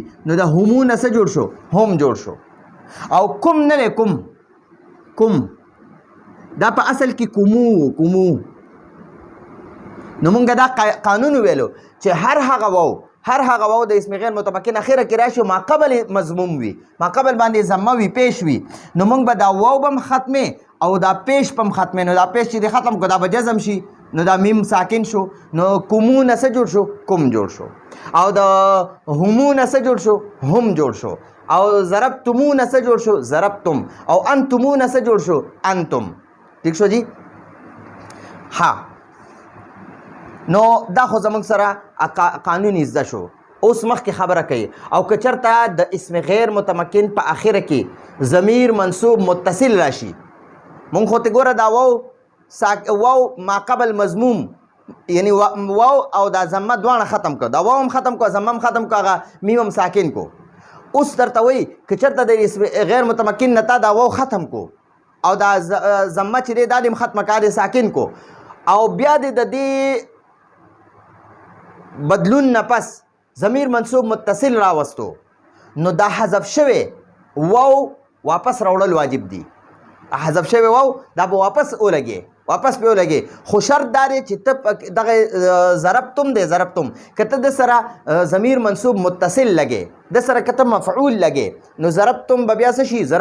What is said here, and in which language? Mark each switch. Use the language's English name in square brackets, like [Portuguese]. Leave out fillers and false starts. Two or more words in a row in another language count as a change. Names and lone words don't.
[Pashto] نو دا همو نه څه جوړ شو؟ هم جوړ شو. او کوم نه دی کوم دا په اصل کې کومو نو مونږ دا قانون ویلو چې هر هغه واو د اسم غیر متمکن اخره کې راشي ما قبل مضموم وي، ما قبل باندې ضمه وي، پیش وي، نو مونږ به دا واو به هم ختمې او دا پیش به هم ختمې. نو دا پیش چې دی ختم کو دا به جزم شي، نو دا میم ساکن شو، نو کومو نه څه جوړ شو؟ کوم جوړ شو. او د همو نه څه جوړ شو؟ هم جوړ شو. او ضربتمو نه څه جوړ شو؟ ضربتم. او انتمو نه څه جوړ شو؟ انتم. ٹھیک شو جی؟ نو دا خو زموږ سره قانون زده شو. اوس مخکې خبره کوي او که چېرته د اسم غیر متمکن په اخره کې ضمیر منصوب متصل راشي، مونږ خو ته ګوره دا واو ما قبل مضموم یعنی واو او دا ضمه دواړه ختم کړه، دا واو هم ختم کړه، ضمه هم ختم کړه، هغه میم هم ساکن کو. اوس درته وایي که چېرته د اسم غیر متمکن نه تا دا واو ختم کو او دا ضمه چې دی دا دې ختمه کا دې ساکن کو او بیا دې د دې بدلون نه پس ضمیر منصوب متصل راوستو نو دا حذف شوی واو واپس راوړل واجب دي حذف شوی واو دا به واپس ولګي واپس به ولګي خو شرط دا دی چې ته دغه ضربتم دی ضربتم که ته د سره ضمیر منصوب متصل لګې د سره که ته مفعول لګې نو ضربتم به بیا څه شي